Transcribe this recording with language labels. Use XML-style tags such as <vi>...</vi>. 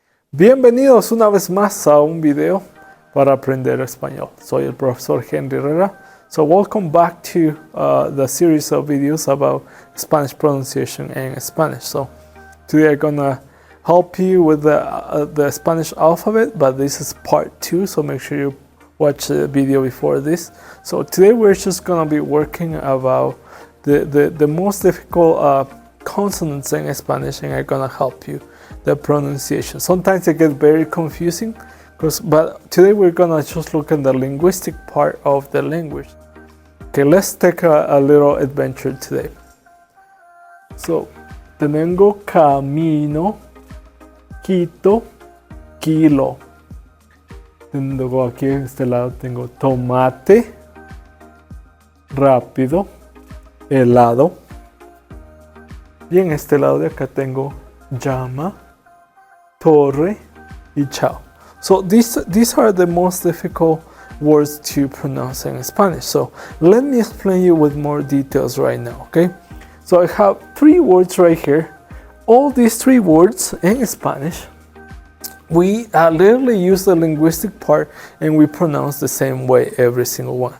<es>Bienvenidos una vez más a un video para aprender español. Soy el profesor Henry Herrera.</es> <en>So welcome back to the series of videos about Spanish pronunciation and Spanish. So today I'm gonna help you with the Spanish alphabet, but this is part 2, so make sure you watch the video before this. So today we're just gonna be working about the most difficult consonants in Spanish, and I'm gonna help you the pronunciation. Sometimes it gets very confusing, but today we're gonna just look at the linguistic part of the language. Okay, let's take a little adventure today.</en> <es>So, tengo camino, quito, kilo. Tengo aquí en este lado tengo tomate, rápido, helado. Y en este lado de acá tengo llama, torre y chao.</es> <en>So these are the most difficult words to pronounce in Spanish. So let me explain you with more details right now, okay? So I have 3 words right here. All these 3 words in Spanish, we literally use the linguistic part and we pronounce the same way every single one.</en>